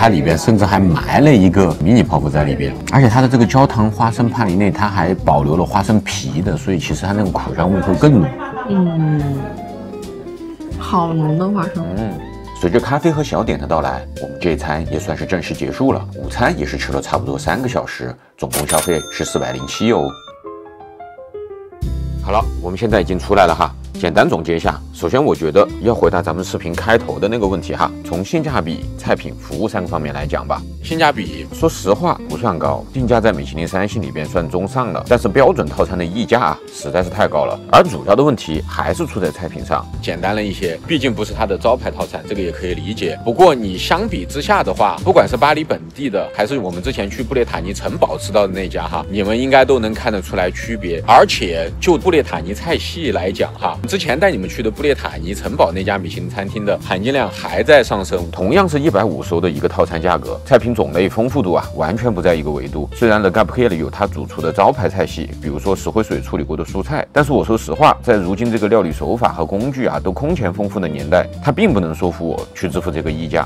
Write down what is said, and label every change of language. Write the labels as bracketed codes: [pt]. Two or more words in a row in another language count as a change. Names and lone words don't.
[zh] 它裡邊甚至還埋了一個迷你泡芙在裡邊，而且它的這個焦糖花生帕里內，它還保留了花生皮的，所以其實它那種苦香味會更濃。好濃的花生。隨着咖啡和小點的到來，我們這一餐也算是正式結束了。午餐也是吃了差不多 3個小時，總共消費是407哦。好了，我們現在已經出來了哈。簡單總結一下，首先我覺得要回答咱們視頻開頭的那個問題哈，從性價比、菜品、服務3個方面來講吧。性價比，說實話不算高，定價在米其林3星裡邊算中上了，但是標準套餐的溢價實在是太高了。而主要的問題還是出在菜品上，簡單了一些，畢竟不是它的招牌套餐，這個也可以理解。不過你相比之下的話，不管是巴黎本地的，還是我們之前去布列塔尼城堡吃到的那家哈，你們應該都能看得出來區別。而且就布列塔尼菜系來講哈，之前帶你们去的布列塔尼城堡那家米其林餐廳的含金量還在上升，同樣是150歐的一個套餐價格，菜品種類豐富度完全不在一個維度。雖然 Le Gabriel 有他主廚的招牌菜系，比如說石灰水處理過的蔬菜，但是我說實話，在如今這個料理手法和工具都空前豐富的年代，它並不能說服我去支付這個溢價。